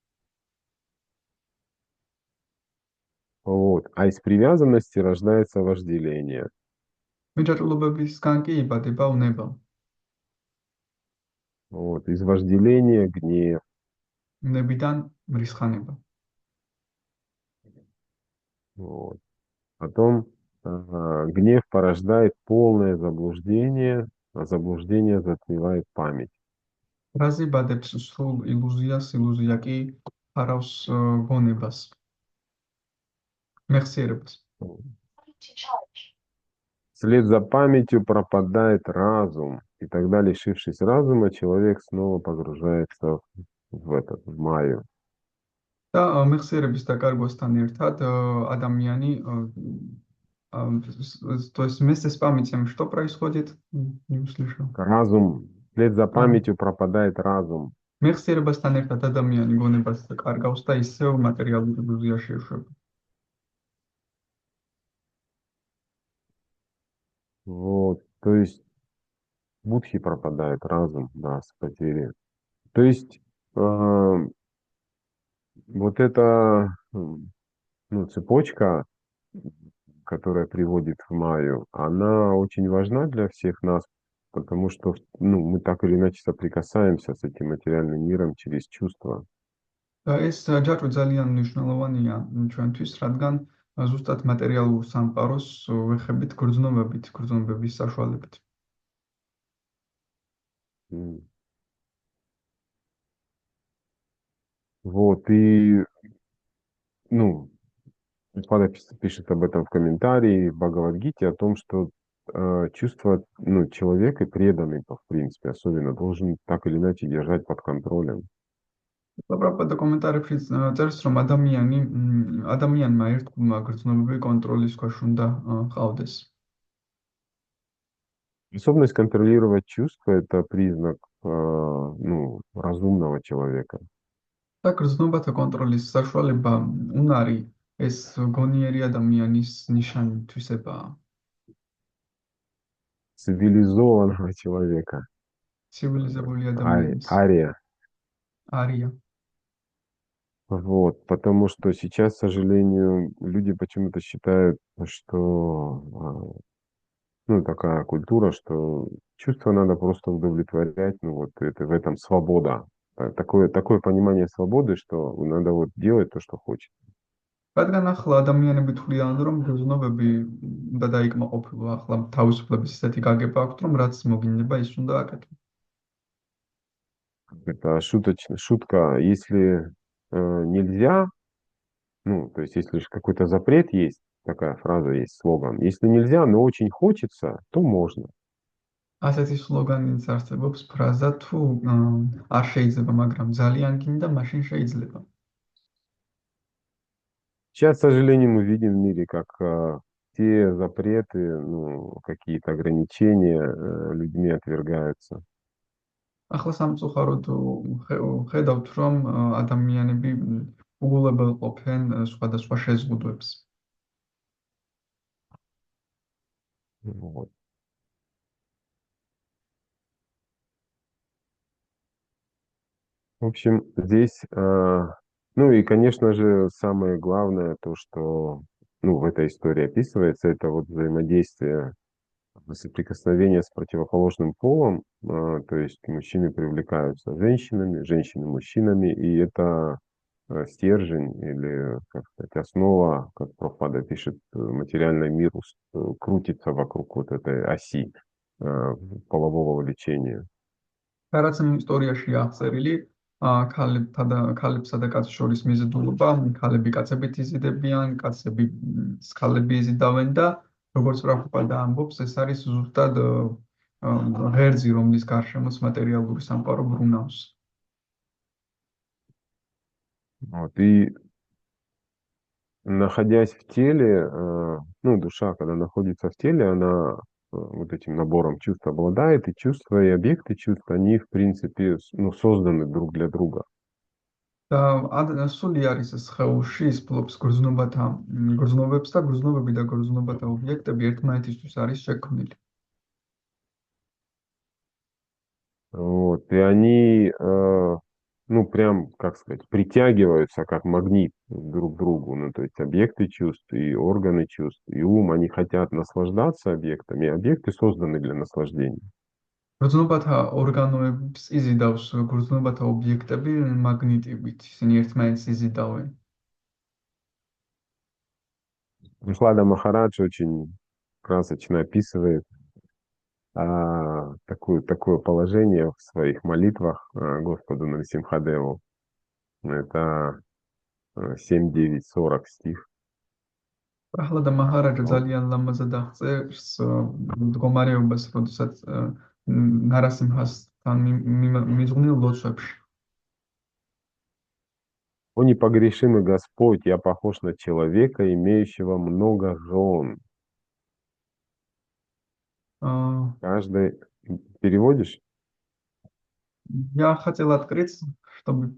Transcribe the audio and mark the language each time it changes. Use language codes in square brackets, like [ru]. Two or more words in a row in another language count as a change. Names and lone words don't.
[ru] Вот. А из привязанности рождается вожделение. [ka] მიჯაჭვულობებისგან კი იბადება უნება. [ru] Вот. Из вожделения гнев. [ka] უნებიდან მრისხანება. [ru] Вот. Потом гнев порождает полное заблуждение, а заблуждение затмевает память. [ka] რაზი ბადებს სრულ ილუზიას, ილუზია კი ფარავს გონებას, მეხსიერებას. [ru] Вслед за памятью пропадает разум, и тогда, лишившись разума, человек снова погружается в майю. [ka] და მეხსიერების დაკარგვასთან ერთად ადამიანი [ru] то есть вместе с памятью что происходит? Не услышал. Разум Вслед за აა, памятью пропадает разум. [ka] მეხსიერებასთან ერთად ადამიანი გონებას კარგავს და ისევ მატერიალური ილუზიაში ეშვება. [ru] Вот, то есть будхи пропадает разум, да, с потери. То есть вот эта ну, цепочка, которая приводит в Майю, она очень важна для всех нас, потому что ну, мы так или иначе соприкасаемся с этим материальным миром через чувства. [ka] და ეს ჯაჭვი ძალიან მნიშვნელოვანია ჩვენთვის, რადგან ზუსტად მატერიალურ სამყაროს ვეხებით გრძნობების საშუალებით. М. [ru] Вот, и, ну, Пада пишет об этом в комментарии в Бхагавад-гите, о том, что чувство, ну, человека, преданный, в принципе, особенно, должен так или иначе держать под контролем. [ka] პრაბჰუპადა კომენტარებში წერს, რომ ადამიანმა ერთგულმა გრძნობები კონტროლის ქვეშ უნდა ჰყავდეს. [ru] Способность контролировать чувства– это признак, ну, разумного человека. [ka] და გრძნობათა კონტროლის საშუალება უნარი ეს გონიერი ადამიანის ნიშან-თვისებაა. [ru] Цивилизованного человека. [ka] ცივილიზებული ადამიანის [ru] Ария. [ka] არია. [ru] Вот, потому что сейчас, к сожалению, люди почему-то считают, что ну, такая культура, что чувства надо просто удовлетворять, ну, вот это, в этом свобода. Такое понимание свободы, что надо вот делать то, что хочет. [ka] რადგან ახლა ადამიანები თვლიან, რომ გრძნობები უნდა დაიკმაყოფილო, ახლა თავისუფლების ისეთი გაგება აქვთ, რომ რაც მოგინდება, ის უნდა აკეთო. [ru] Это шутка, если нельзя, ну, то есть если какой-то запрет есть, такая фраза есть, слоган, если нельзя, но очень хочется, то можно. [ka] ასეთი სლოგანიც არსებობს, ფრაზა თუ არ შეიძლება, მაგრამ ძალიან გინდა, მაშინ შეიძლება. [ru] Сейчас, к сожалению, мы видим в мире, как те запреты, ну, какие-то ограничения людьми отвергаются. [ka] ახლა სამწუხაროდ ხედავთ, რომ ადამიანები უგულებელ ყოფენ სხვადასხვა შეზღუდვებს. [ru] Вот. В общем, здесь, ну и, конечно же, самое главное, то, что ну, в этой истории описывается, это вот взаимодействие, соприкосновение с противоположным полом, то есть мужчины привлекаются женщинами, женщины мужчинами, и это стержень или, как сказать, основа, как Прабхупада пишет, материальный мир крутится вокруг вот этой оси полового влечения. [ka] რაც ისტორიაში აღწერილი, ქალებსა და კაცებს შორის მიზიდულობა, ქალები კაცებით იზიდებიან, კაცები ქალები იზიდავენ და როგორც პრაბჰუპადა ამბობს, ეს არის ზუსტად ღერძი, რომლის გარშემოც მატერიალური სამყარო ბრუნავს. [ru] Вот, и находясь в теле, ну, душа, когда находится в теле, она вот этим набором чувств обладает, и чувства, и объекты чувств, они, в принципе, ну, созданы друг для друга. [ka] და სული არის სხეულში, ის ფლობს გრძნობებს და გრძნობები და გრძნობათა ობიექტები ერთმანეთისთვის არის შექმნილი. [ru] Вот, и они, ну, прям, как сказать, притягиваются как магнит друг к другу. Ну, то есть объекты чувств и органы чувств, и ум, они хотят наслаждаться объектами, и объекты созданы для наслаждения. [ka] გრძნობათა ორგანოებს იზიდავს გრძნობათა ობიექტები მაგნიტივით, ისინი ერთმანეთს იზიდავენ. [ru] Прохлада Махарадж очень красочно описывает такое положение в своих молитвах Господу Нарисимхадеву. Это 7, 9, 40 стих. [ka] პრაჰლადა მაჰარაჯა ძალიან ლამაზად აღწერს მდგომარეობას, როდესაც ნარასიმჰასთან მიზღვნილ ლოცვებში. [ru] О непогрешимый Господь, я похож на человека, имеющего много жен. Каждый... Переводишь? Я хотел открыть, чтобы